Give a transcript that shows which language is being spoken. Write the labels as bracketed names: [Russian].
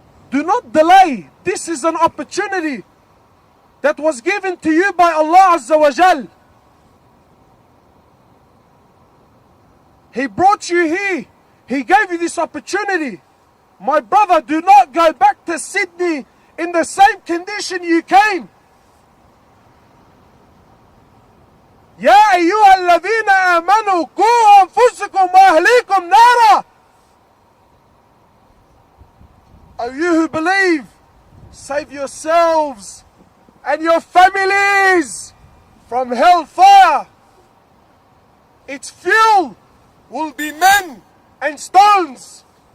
[English] Do not delay. This is an opportunity that was given to you by Allah Azza wa Jal. He brought you here. He gave you this opportunity. My brother, do not go back to Sydney in the same condition you came. [Arabic] يا أيها الذين آمنوا قوا أنفسكم وأهليكم نارا. [English] O you who believe, save yourselves and your families from hellfire. Its fuel will be men and stones.